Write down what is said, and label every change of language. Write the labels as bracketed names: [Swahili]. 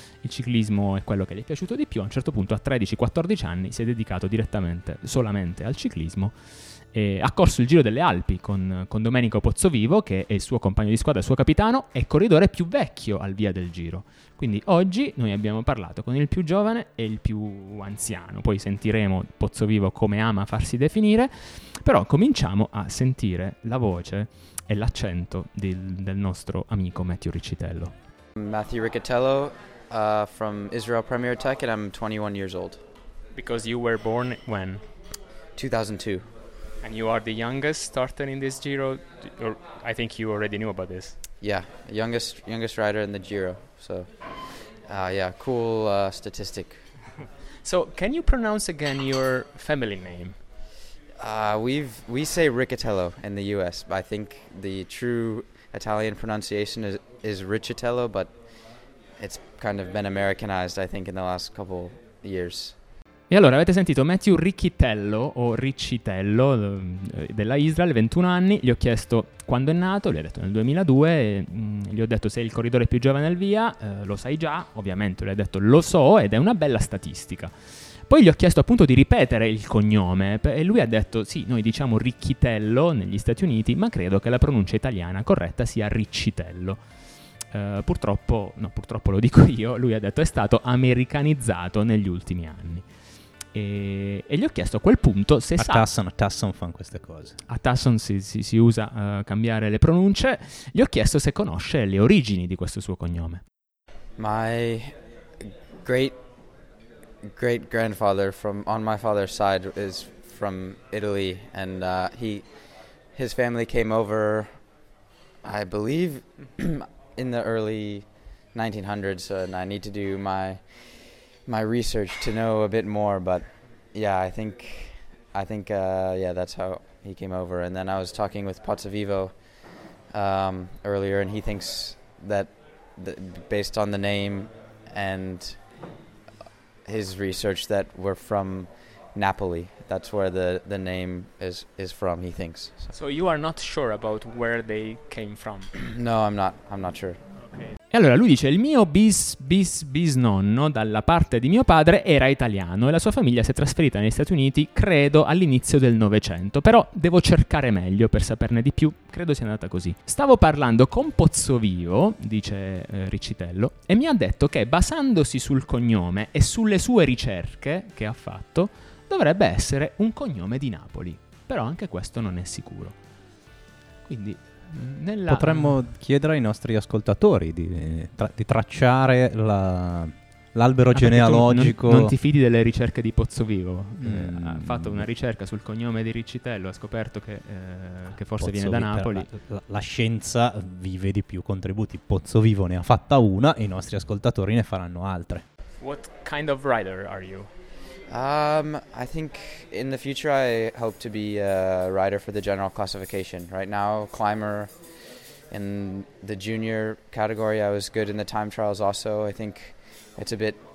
[Italian] Il ciclismo è quello che gli è piaciuto di più. A un certo punto, a 13-14 anni, si è dedicato direttamente solamente al ciclismo e ha corso il Giro delle Alpi con Domenico Pozzovivo, che è il suo compagno di squadra, il suo capitano, e corridore più vecchio al via del Giro. Quindi oggi noi abbiamo parlato con il più giovane e il più anziano, poi sentiremo Pozzovivo come ama farsi definire, però cominciamo a sentire la voce e l'accento del nostro amico Matthew Riccitello. [English] Matthew Riccitello, from Israel Premier Tech, and I'm 21 years old. Because you were born when? 2002. And you are the youngest starter in this Giro? I think you already knew about this. Yeah, youngest rider in the Giro. So, yeah, cool statistic. So, can you pronounce again your family name? We say Riccitello in the U.S., but I think the true Italian pronunciation is Riccitello, but it's kind of been Americanized, I think, in the last couple years. [Italian] E allora, avete sentito Matthew Riccitello, o Riccitello, della Israel, 21 anni, gli ho chiesto quando è nato, gli ho detto nel 2002, gli ho detto sei il corridore più giovane al via, lo sai già, ovviamente, gli ho detto lo so, ed è una bella statistica. Poi gli ho chiesto appunto di ripetere il cognome, e lui ha detto sì, noi diciamo Riccitello negli Stati Uniti, ma credo che la pronuncia italiana corretta sia Riccitello. Purtroppo lo dico io, lui ha detto è stato americanizzato negli ultimi anni. E gli ho chiesto a quel punto se a Tucson, fanno queste cose. A Tucson si usa cambiare le pronunce. Gli ho chiesto se conosce le origini di questo suo cognome. [English] My great great grandfather from on my father's side is from Italy, and his family came over, I believe, in the early 1900s, and I need to do my research to know a bit more, but yeah, I think that's how he came over. And then I was talking with Pozzovivo earlier, and he thinks that based on the name and his research that we're from Napoli. That's where the name is from, he thinks. So you are not sure about where they came from? No, I'm not sure. [Italian] E allora lui dice, il mio bisnonno dalla parte di mio padre era italiano e la sua famiglia si è trasferita negli Stati Uniti, credo, all'inizio del Novecento. Però devo cercare meglio per saperne di più, credo sia andata così. Stavo parlando con Pozzovivo, dice Riccitello, e mi ha detto che basandosi sul cognome e sulle sue ricerche che ha fatto, dovrebbe essere un cognome di Napoli. Però anche questo non è sicuro. Quindi... Potremmo chiedere ai nostri ascoltatori di tracciare l'albero genealogico. Non ti fidi delle ricerche di Pozzovivo? Ha fatto una ricerca sul cognome di Riccitello, ha scoperto che forse Pozzovivo viene da Napoli. La scienza vive di più contributi. Pozzovivo ne ha fatta una, e i nostri ascoltatori ne faranno altre. [English] What kind of rider are you? I think in the future I hope to be a rider for the general classification. Right now, climber in the junior category. I was good in the time trials also. I think it's a bit